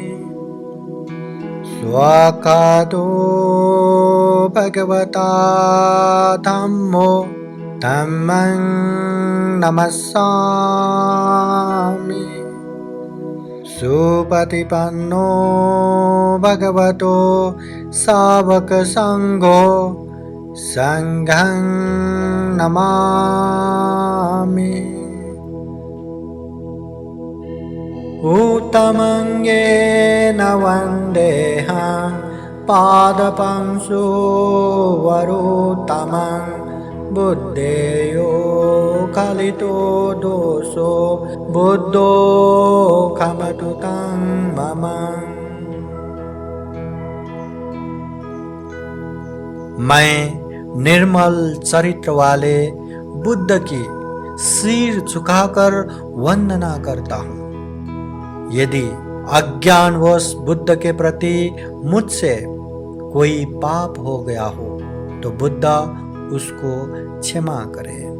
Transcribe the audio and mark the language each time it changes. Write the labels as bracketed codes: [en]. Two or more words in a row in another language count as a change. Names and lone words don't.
[pi] स्वाकातो भगवता धम्मो धम्मं नमस्सामि। सुपतिपन्नो भगवतो सावकसङ्घो संघं नमामि। उत्तमं येन वन्देऽहं पादपंसो वरोत्तमं बुद्धेयो कलितो दोषो बुद्धो खमतु तं मम। [hi] मैं निर्मल चरित्र वाले बुद्ध की सिर झुकाकर वंदना करता हूँ। यदि अज्ञानवश बुद्ध के प्रति मुझसे कोई पाप हो गया हो तो बुद्ध उसको क्षमा करे।